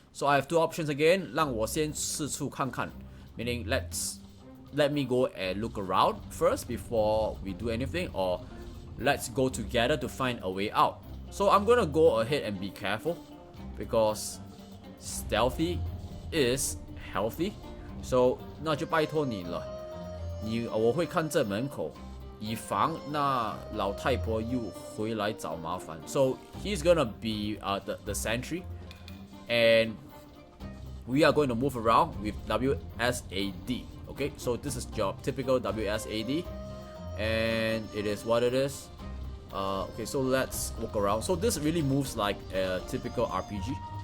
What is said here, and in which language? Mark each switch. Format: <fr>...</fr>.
<en>So I have 2 options again.</en> <zh>让我先四处看看</zh> <en>meaning let me go and look around first before we do anything, or let's go together to find a way out. So I'm gonna go ahead and be careful because stealthy is healthy.</en> <zh>So 那就拜托你了，我会看这门口，以防那老太婆又回来找麻烦。</zh> <en>So he's gonna be the sentry, and we are going to move around with WSAD. Okay, so this is your typical WSAD, and it is what it is. Okay, so let's walk around. So this really moves like a typical RPG.</en>